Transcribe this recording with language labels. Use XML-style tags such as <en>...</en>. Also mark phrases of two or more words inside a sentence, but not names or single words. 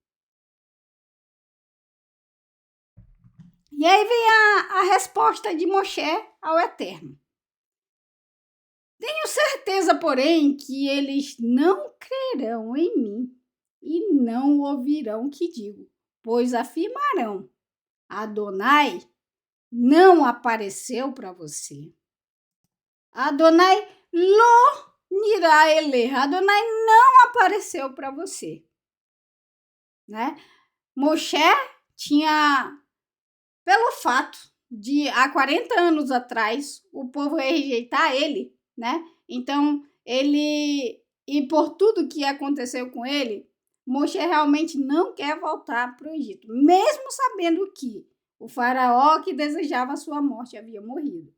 <pt>E aí vem a resposta de Moshe ao Eterno. Tenho certeza, porém, que eles não crerão em mim e não ouvirão o que digo, pois afirmarão: Adonai não apareceu para você.</pt> <he>אדני לא נראה אליך.</he> <pt>Adonai não apareceu para você. Né? Moshe tinha, pelo fato de há 40 anos atrás o povo rejeitar ele, né? Então, e por tudo que aconteceu com ele, Moshe realmente não quer voltar para o Egito, mesmo sabendo que o faraó que desejava a sua morte havia morrido.</pt>